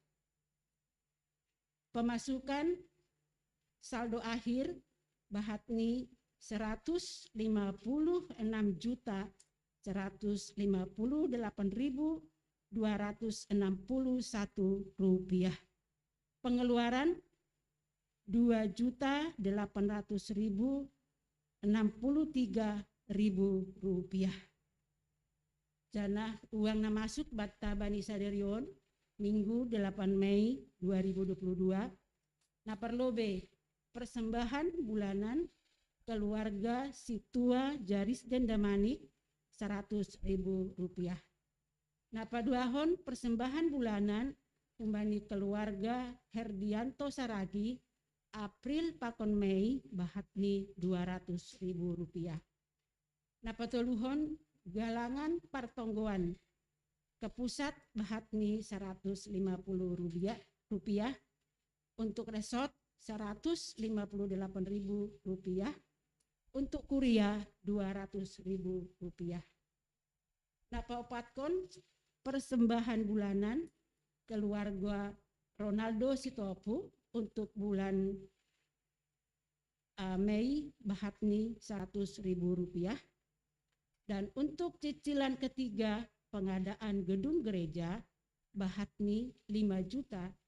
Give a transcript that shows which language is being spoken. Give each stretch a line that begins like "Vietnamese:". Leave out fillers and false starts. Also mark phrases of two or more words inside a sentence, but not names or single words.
Indonesian: Pemasukan saldo akhir bahatni 156.158.261 rupiah. Pengeluaran 2.800.063 rupiah.
Batak Simalungun: Jana uang na masuk batta bani sadarion
Indonesian: Minggu 8 Mei 2022.
Batak Simalungun: Na perlobe
Indonesian: persembahan bulanan keluarga Situa Jaris dan Damanik 100.000 rupiah.
Batak Simalungun: Na paduahon
Indonesian: persembahan bulanan umbani keluarga Herdianto Saragi
Batak Simalungun: April pakon Mei bahatni
Indonesian: Rp200.000.
Batak Simalungun: Napatuluhon galangan partonggoan
Indonesian: ke pusat bahatni Rp150.000, untuk resort Rp158.000, untuk kuliah Rp200.000.
Batak Simalungun: Napaopatkon
Indonesian: persembahan bulanan keluarga Ronaldo Sitopu untuk bulan Mei bahatni Rp100.000, dan untuk cicilan ketiga pengadaan gedung gereja bahatni Rp5 juta.